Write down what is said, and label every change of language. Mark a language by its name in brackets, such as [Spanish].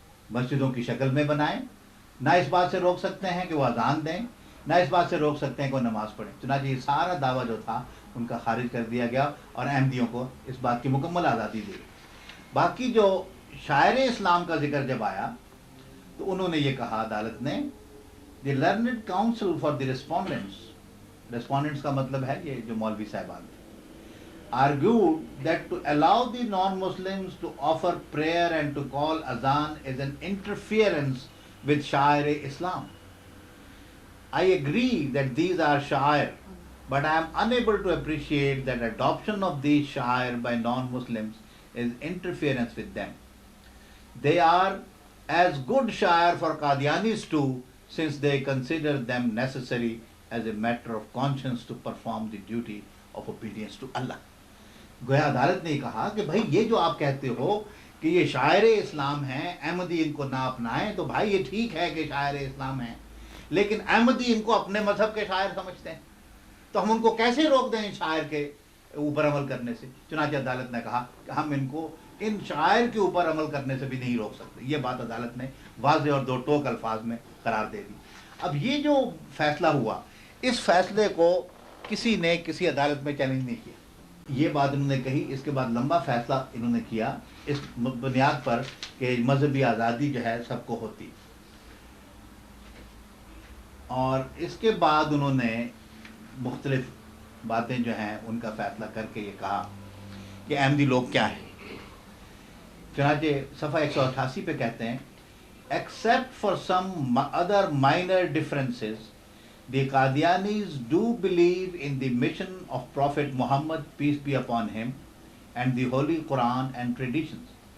[Urdu] مسجدوں کی شکل میں بنائیں، نہ اس بات سے روک سکتے ہیں کہ وہ اذان دیں، نہ اس بات سے روک سکتے ہیں کہ وہ نماز پڑھیں۔ چنانچہ یہ سارا دعویٰ جو تھا ان کا خارج کر دیا گیا، اور احمدیوں کو اس بات کی مکمل آزادی دی۔ باقی جو شاعر اسلام کا ذکر جب آیا تو انہوں نے یہ کہا عدالت نے، [English] the learned counsel for the respondents, [Urdu] respondents کا مطلب ہے یہ جو مولوی صاحبان تھے، [English] argued that to allow the non-Muslims to offer prayer and to call azan is an interference with Shair-e-Islam. I agree that these are Shair, but I am unable to appreciate that adoption of these Shair by non-Muslims is interference with them. They are as good Shair for Qadianis too, since they consider them necessary as a matter of conscience to perform the duty of obedience to Allah. [Urdu] گویا عدالت نے کہا کہ بھائی یہ جو آپ کہتے ہو کہ یہ شاعر اسلام ہیں، احمدی ان کو نہ اپنائیں، تو بھائی یہ ٹھیک ہے کہ شاعر اسلام ہیں، لیکن احمدی ان کو اپنے مذہب کے شاعر سمجھتے ہیں، تو ہم ان کو کیسے روک دیں ان شاعر کے اوپر عمل کرنے سے؟ چنانچہ عدالت نے کہا کہ ہم ان کو ان شاعر کے اوپر عمل کرنے سے بھی نہیں روک سکتے. یہ بات عدالت نے واضح اور دو ٹوک الفاظ میں قرار دے دی. اب یہ جو فیصلہ ہوا، اس فیصلے کو کسی نے کسی عدالت میں چیلنج نہیں کیا. یہ بات انہوں نے کہی. اس کے بعد لمبا فیصلہ انہوں نے کیا اس بنیاد پر کہ مذہبی آزادی جو ہے سب کو ہوتی. اور اس کے بعد انہوں نے مختلف باتیں جو ہیں ان کا فیصلہ کر کے یہ کہا کہ احمدی لوگ کیا ہیں. چنانچہ صفحہ 188 پہ کہتے ہیں [English] except for some other minor differences, the Qadianis do believe in the mission of Prophet Muhammad, peace be upon him, and the Holy Quran and traditions.